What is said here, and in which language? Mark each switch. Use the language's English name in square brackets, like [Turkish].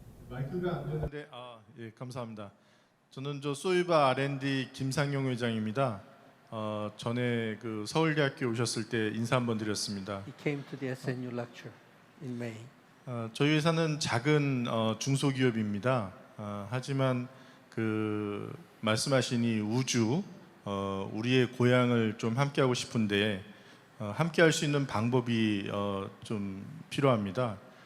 [Korean] 마이크가 안 되는데 예, 감사합니다. 저는 소이바 R&D 김상용 회장입니다. 전에 그 서울대학교 오셨을 때 인사 한번 드렸습니다. [English] He came to the SNU lecture in May. [Korean] 저희 회사는 작은 중소기업입니다. 하지만 그 말씀하신 이 우주 우리의 고향을 좀 함께하고 싶은데 함께할 수 있는 방법이 좀 필요합니다.